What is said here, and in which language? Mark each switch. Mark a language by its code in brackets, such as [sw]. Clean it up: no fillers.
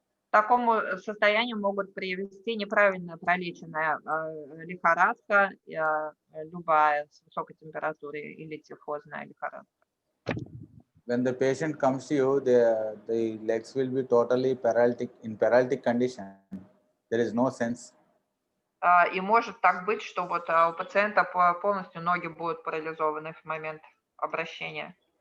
[ru] такому состоянию могут привести неправильно пролеченная лихорадка, любая с высокой температурой или тифозная лихорадка. [en] When the patient comes to you, the legs will be totally paralytic, in paralytic condition. There is no sense. [ru] И может так быть, что вот у пациента полностью ноги будут парализованы в момент обращения.